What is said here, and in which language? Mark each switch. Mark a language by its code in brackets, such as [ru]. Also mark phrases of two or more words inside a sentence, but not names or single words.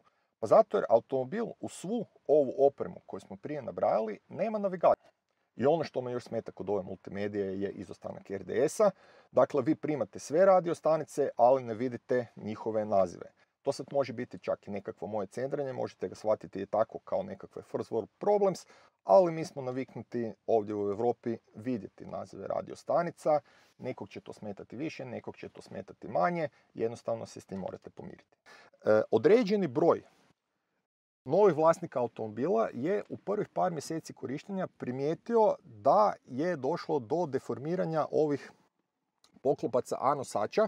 [hr] Pa zato jer automobil u svu ovu opremu koju smo prije nabrajali nema navigacije. I ono što me još smeta kod ove multimedije je izostanak RDS-a. Dakle, vi primate sve radio stanice, ali ne vidite njihove nazive. To sad može biti čak i nekakvo moje cendranje, možete ga shvatiti i tako kao nekakve [en] first world problems, [hr] ali mi smo naviknuti ovdje u Europi vidjeti nazive radio stanica. Nekog će to smetati više, nekog će to smetati manje, jednostavno se s tim morate pomiriti. Određeni broj novih vlasnika automobila je u prvih par mjeseci korištenja primijetio da je došlo do deformiranja ovih poklopaca A nosača.